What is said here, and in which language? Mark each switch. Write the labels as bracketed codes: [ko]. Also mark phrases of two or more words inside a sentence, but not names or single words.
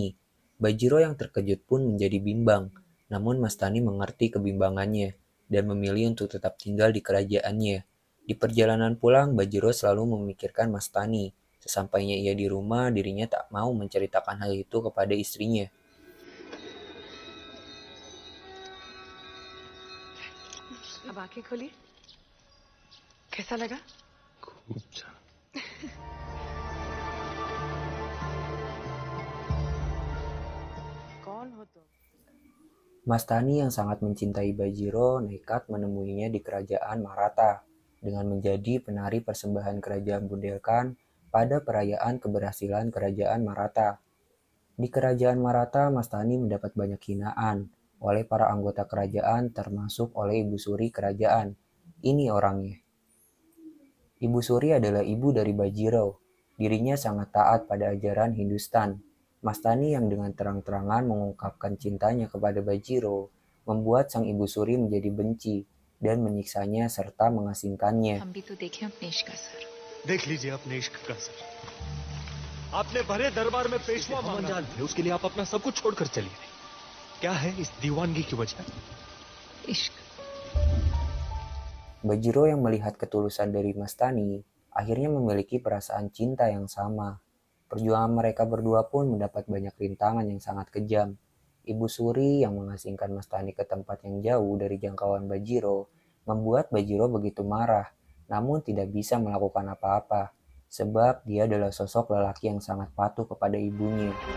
[id] Bajiro yang terkejut pun menjadi bimbang, namun Mastani mengerti kebimbangannya dan memilih untuk tetap tinggal di kerajaannya. Di perjalanan pulang, Bajiro selalu memikirkan Mastani. Sesampainya ia di rumah, dirinya tak mau menceritakan hal itu kepada istrinya. [hi] अब आंखें खोली कैसा लगा [mr] खूब छान [hi] कौन हो तुम [id] Mastani yang sangat mencintai Bajiro nekat menemuinya di kerajaan Maratha dengan menjadi penari persembahan kerajaan Bundelkan pada perayaan keberhasilan kerajaan Maratha. Di kerajaan Maratha, Mastani mendapat banyak hinaan oleh para anggota kerajaan termasuk oleh ibu suri kerajaan. Ini orangnya. Ibu Suri adalah ibu dari Bajiro. Dirinya sangat taat pada ajaran Hindustan. Mastani yang dengan terang-terangan mengungkapkan cintanya kepada Bajiro membuat sang ibu Suri menjadi benci dan menyiksanya serta mengasingkannya. [hi] हम भी तो देखें अपने इश्क का सर देख लीजिए अपने इश्क का सर आपने भरे दरबार में पेशवा मांगा थे उसके लिए आप अपना सब कुछ छोड़कर चली गई क्या है इस दीवानगी की वजह इश्क [id] Bajiro yang melihat ketulusan dari Mastani akhirnya memiliki perasaan cinta yang sama. Perjuangan mereka berdua pun mendapat banyak rintangan yang sangat kejam. Ibu Suri yang mengasingkan Mastani ke tempat yang jauh dari jangkauan Bajiro membuat Bajiro begitu marah, namun tidak bisa melakukan apa-apa, sebab dia adalah sosok lelaki yang sangat patuh kepada ibunya.